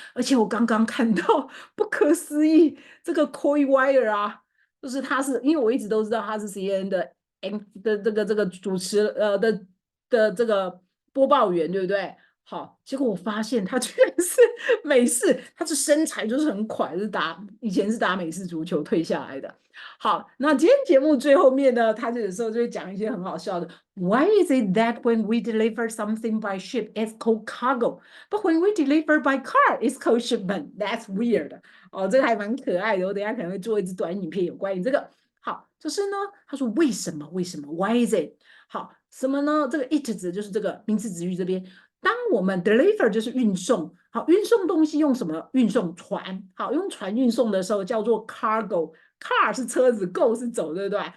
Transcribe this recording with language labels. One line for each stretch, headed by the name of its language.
Chinese: 而且我刚刚看到不可思议，这个 Coy Wire 啊，就是他是因为我一直都知道他是 CNN 的这个主持的这个播报员，对不对？好，结果我发现他居然是美式，他是身材就是很快，以前是打美式足球退下来的。好，那今天节目最后面呢，他有时候就会讲一些很好笑的。
English: Why is it that when we deliver something by ship, it's called cargo, but when we deliver by car, it's called shipment? That's weird。
Chinese: 这个还蛮可爱的，我等一下可能会做一支短影片有关于这个。好，就是呢，他说为什么？
English: Why is it？
Chinese: 好，什么呢？这个 it 指就是这个名词子语这边。当我们 deliver 就是运送，好，运送东西用什么运送？船，好，用船运送的时候叫做 cargo，car 是车子，go 是走，对不对？